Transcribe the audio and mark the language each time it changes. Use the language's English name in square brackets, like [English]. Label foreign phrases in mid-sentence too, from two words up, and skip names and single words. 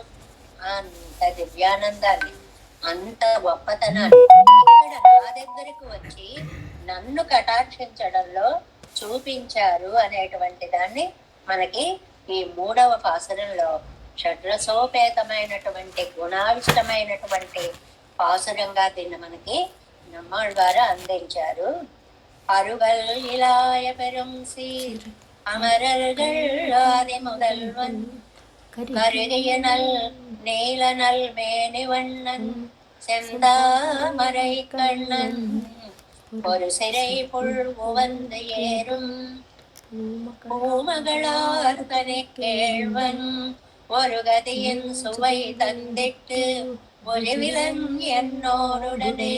[Telugu] అంత దివ్యానందాన్ని, అంత గొప్పతనాన్ని ఇక్కడ నా దగ్గరకు వచ్చి నన్ను కటాక్షించడంలో చూపించారు అనేటువంటి దాన్ని మనకి ఈ 3వ పాసురంలో షడ్రసోపేతమైనటువంటి గుణావిష్టమైనటువంటి పాసురంగా దీన్ని మనకి నమ్మాళ్ళ ద్వారా అందించారు. [Tamil] அருகல் இலாய பெரும் சீர் அமரர்கள் ஆதி முதல்வன் கருகிய நல் நீல நல் மேனிவண்ணன் செந்தாமரை கண்ணன் ஒரு சிறை புல் உவந்து ஏறும் பூமகளார் கனை கேழ்வன் ஒரு கதியின் சுவை தந்திட்டு ஒளிவிலன் என்னோருடனே.